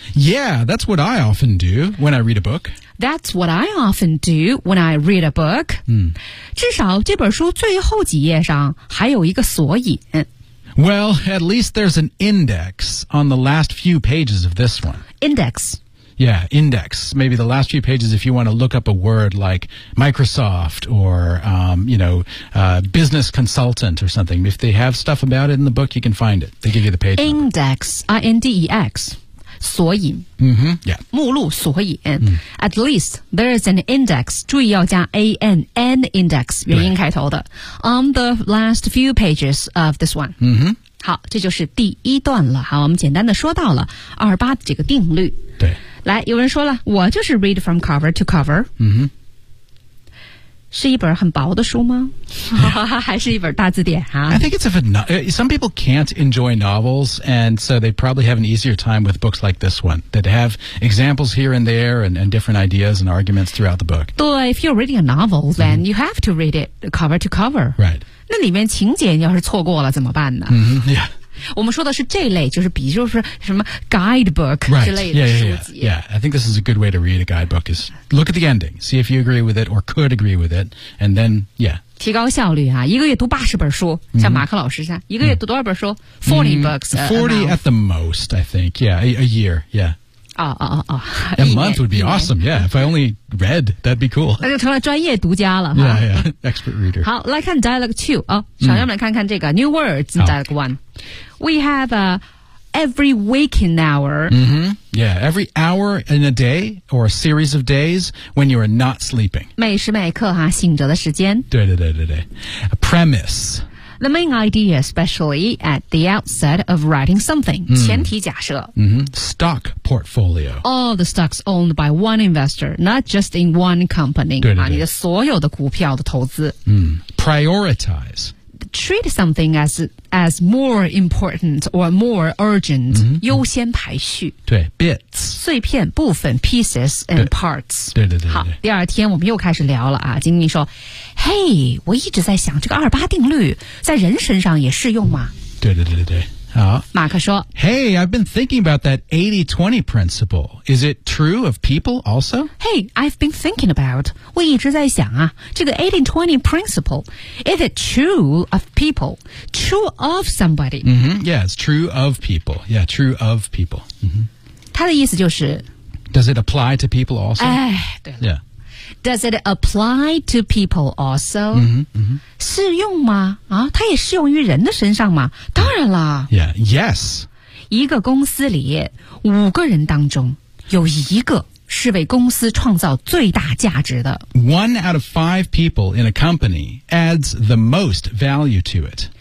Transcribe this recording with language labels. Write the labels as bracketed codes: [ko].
[en] Yeah, that's what I often do when I read a book. That's what I often do when I read a book.、 Mm-hmm. [zh] 至少这本书最后几页上还有一个索引。 [en] Well, at least there's an index on the last few pages of this one. Index. Yeah, index. Maybe the last few pages if you want to look up a word like Microsoft or, business consultant or something. If they have stuff about it in the book, you can find it. They give you the page index, number. Index. 索引、 mm-hmm, yeah. [zh] 目录索引、 [en] At least there is an index [zh] 注意要加 [en] AN N index [zh] 元音开头的 [en] On the last few pages of this one、 mm-hmm. [zh] 好这就是第一段了好我们简单的说到了二八这个定律对来有人说了我就是 [en] read from cover to cover、 [zh] mm-hmm. 是一本很薄的书吗、 [en] yeah. [zh] 还是一本大字典、 [en] I think it's some people can't enjoy novels and so they probably have an easier time with books like this one that have examples here and there and different ideas and arguments throughout the book 对 if you're reading a novel then、mm-hmm. you have to read it cover to cover right [zh] 那里面情节要是错过了怎么办呢、 [en] mm-hmm. yeah [zh] 我们说的是这类就是比就是什么 guidebook 之类的书籍 [en] right. yeah, yeah, yeah. yeah I think this is a good way to read a guidebook is look at the ending see if you agree with it or could agree with it and then yeah 提高效率啊一个月读八十本书、mm-hmm. 像马克老师这样一个月读多少本书 40、mm-hmm. books 40 at the most I think yeah a year yeah Oh, a month would be awesome, yeah. If I only read, that'd be cool. [zh] 那就成了专业读家了。 [en] Yeah, yeah, expert reader. [zh] 好，来看 dialogue 2啊，小样们看看这个 [en] new words in dialogue 1. We have a every waking hour. Mm-hmm. Yeah, every hour in a day or a series of days when you are not sleeping. [zh] 每时每刻哈，醒着的时间。对对对对对。A premise. [en] The main idea, especially at the outset of writing something,、mm. [zh] 前提假设、 [en] mm-hmm. Stock portfolio. All the stocks owned by one investor, not just in one company. [zh] 对对对、你的所有的股票的投资、 [en] Prioritize. Treat something as more important or more urgent,、 mm-hmm. [zh] 优先排序。对 bits. 碎片部分 [en] pieces and parts. [zh] 对对 对, 对。好第二天我们又开始聊了啊经理说嘿、hey, 我一直在想这个二八定律在人身上也适用吗对对对对对好马克说 [en] Hey, I've been thinking about that 80-20 principle. Is it true of people also? Hey, I've been thinking about, [zh] 我一直在想啊这个 [en] 80-20 principle, is it true of people? True of somebody?、 Mm-hmm. Yeah, it's true of people. Yeah, true of people.、Mm-hmm. [zh] 他的意思就是 [en] Does it apply to people also? [zh] 哎对了 [en] Yeah. Does it apply to people also? Mm-hmm, mm-hmm. [zh] 适用吗？啊，它也适用于人的身上吗？当然啦。 [en] Yeah, yes. [zh] 一个公司里五个人当中有一个是为公司创造最大价值的。 [en] One out of five people in a company adds the most value to it.